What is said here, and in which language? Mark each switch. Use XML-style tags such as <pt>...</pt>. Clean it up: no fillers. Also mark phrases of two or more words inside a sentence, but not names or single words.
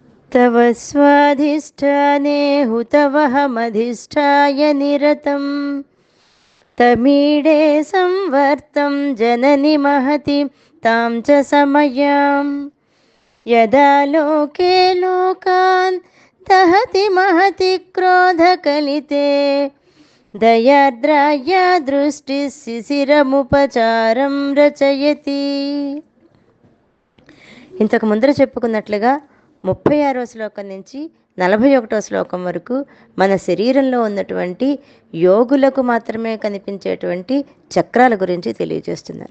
<sa>तव स्वाधिष्ठाने हुतवहमधिष्ठाय निरतं तमीडे संवर्तं जननि महति तां च समयां यदा लोके लोकान् दहति महति क्रोधकलिते దయాద్రాయ దృష్టి శిశిరముపచారం రచయతి.</sa> <te>ఇంతకు ముందర చెప్పుకున్నట్లుగా 36వ శ్లోకం నుంచి 41వ శ్లోకం వరకు మన శరీరంలో ఉన్నటువంటి యోగులకు మాత్రమే కనిపించేటువంటి చక్రాల గురించి తెలియజేస్తున్నారు.</te>